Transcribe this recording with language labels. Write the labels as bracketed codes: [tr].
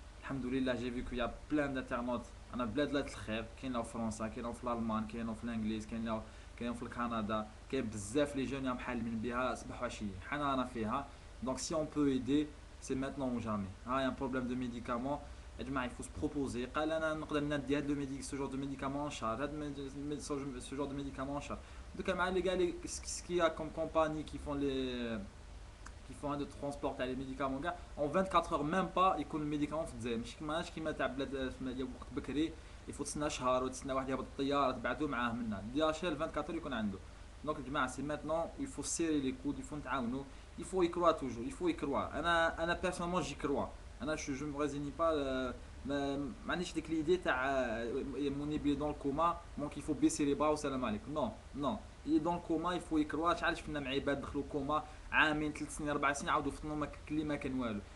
[ar] الحمد لله, [fr] j'ai vu qu'il y a plein d'internautes. [ar] انا بلاد لا الخير, كاين في فرنسا, كاين في الالمان, كاين في الانجليز, كاين في كندا, كاين بزاف لي جون محالمين بها صباح وعشيه. حنا رانا فيها. [fr] Donc si on peut aider, c'est maintenant ou jamais. Il y a un problème de médicaments, il faut se proposer. [ar] قال انا نقدر ندي هذا [fr] ce genre de médicament en charge, ce genre de médicament en charge. Donc les gars, ce qu'il y a comme compagnie qui font de transport les médicaments, en 24 heures même pas [ar] يكون الميديكامون في الجزائر. ماشي كيما تاع بلاد في وقت بكري يفوت تسنى شهر وتسنى واحد يهبط الطياره تبعثو معاه منا. دي اتش ال 24 heures يكون عنده. دونك الجماعه سي ماتنون, [fr] il faut serrer les coudes, il faut [ar] نتعاونوا, [fr] il faut y croire toujours, il faut y croire. [ar] انا [fr] personnellement j'y crois. Je me résigne pas. [ar] ما عنديش ديك ليدي تاع منيب [fr] dans le coma donc il faut baisser les bras [ar] والسلام عليكم. [fr] Non, non, il est dans le coma, il faut y croire. [ar] شحال شفنا مع عباد دخلوا كوما عامين 3 سنين 4 سنين عاودوا فطنوا ما كلي ما كان والو.